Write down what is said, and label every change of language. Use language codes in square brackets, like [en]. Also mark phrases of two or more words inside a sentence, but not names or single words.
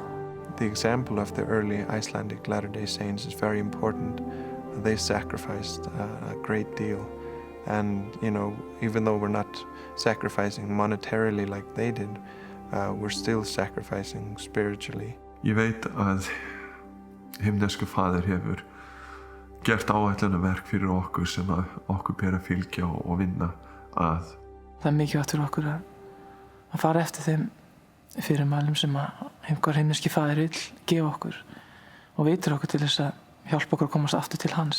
[en] The example of the early Icelandic Latter-day Saints is very important. They sacrificed a great deal. And, you know, even though we're not sacrificing monetarily like they did, we're still sacrificing spiritually. [is] Ég veit að himnesku faðir hefur gert áætlunarverk fyrir okkur sem okkur ber að fylgja og vinna að. Það mikilvægt fyrir okkur að fara eftir þeim fyrirmælum sem einhver himneski faðir vill gefa okkur og veitir okkur til þess að hjálpa okkur að komast aftur til hans.